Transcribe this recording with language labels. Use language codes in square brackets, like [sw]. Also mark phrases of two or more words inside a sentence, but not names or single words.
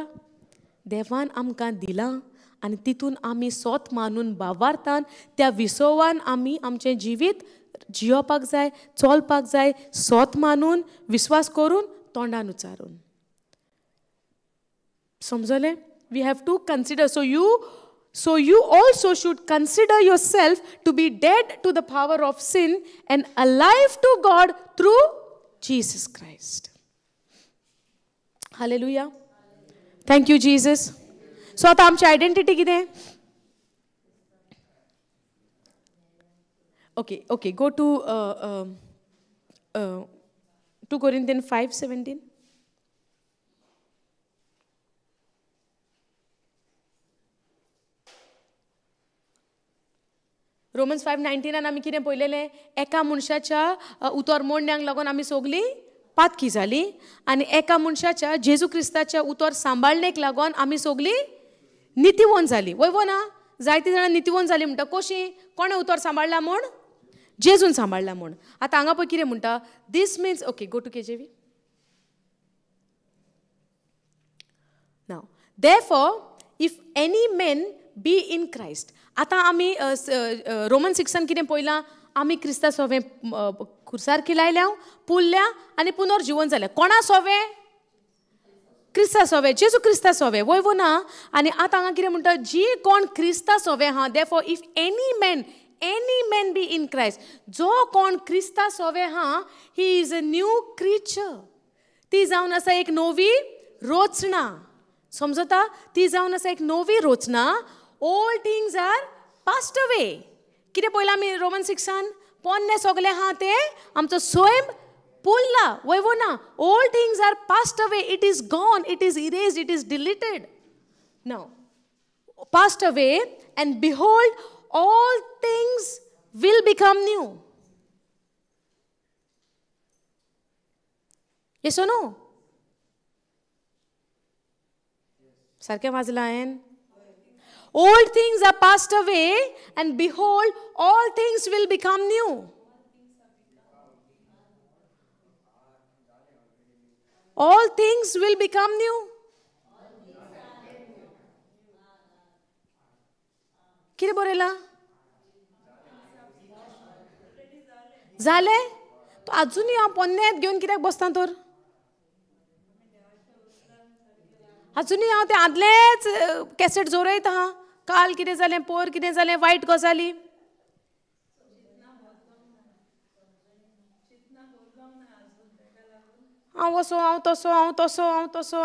[kok] देवान आमकां दिलां आनी तितून आमी सोत मानून वावरतान त्या विसवान आमी आमचें जिवीत जियोपाक जाय, चलपाक जाय, सोत मानून, विस्वास करून, तोंडान उच्चारून, समजलें. [en] we have to consider. So you also should consider yourself to be dead to the power of sin and alive to God through Jesus Christ. Hallelujah. Thank you, Jesus. [kok] So आता आमची आयडेंटिटी कितें? [en] Okay, go to 2 Corinthians 5:17. [kok] रोमन्स 5:19 आमी कितें पळयलेलें, एका मनशाच्या उतर मोडण्याक लागून आमी सगलीं पातकी जालीं आनी एका मनशाच्या जेजू क्रिस्ताच्या उतर सांबाळणेक लागून आमी सगलीं नितीवंत जालीं, वय ना. जायतीं जाणां नितीवंत जालीं म्हणटा कशीं, कोणें उतर सांबाळला म्हूण, जेजून सांबाळला म्हूण. आतां हांगा पळय कितें म्हणटा, [en] this means, okay go to KJV now. Therefore, if any man be in Christ. [kok] आतां आमी रोमन 6 कितें पळयलां, आमी क्रिस्ता सोवें खुर्सार लायल्या, पुरल्या आनी पुनर्जीवन जालें. कोणा सोवें, क्रिस्ता सोवें, जेजू क्रिस्ता सोवें, वय ना. आनी आतां हांगा कितें म्हणटा, जी कोण क्रिस्ता सोवें आहा, [en] therefore if any man be in Christ, [kok] जो कोण क्रिस्ता सोवें आहा, [en] he is a new creature. [kok] ती जावन आसा एक नवी रचना, समजता. ती जावन आसा एक नवी रचना. [en] all things are passed away. [kok] कितें पळयलां आमी रोमन 6 पोन्ने सगलें आहा तें आमचो स्वयं पुरला, वय ना. [en] all things are passed away, it is gone, it is erased, it is deleted. now passed away and behold all things will become new. yes no? [kok] सारकें वाजलां हांवें. [en] All things are passed away and behold all things will become new. All things will become new. [kok] कितें बरयलां? जालें? तो अजूनही हांव पोन्नेत घेवन कित्याक बसता तर अजूनही हांव ते आदलेच कॅसेट जोरयता हा काल कितें जालें पोर कितें जालें वायट गजाली हांव असो हांव तसो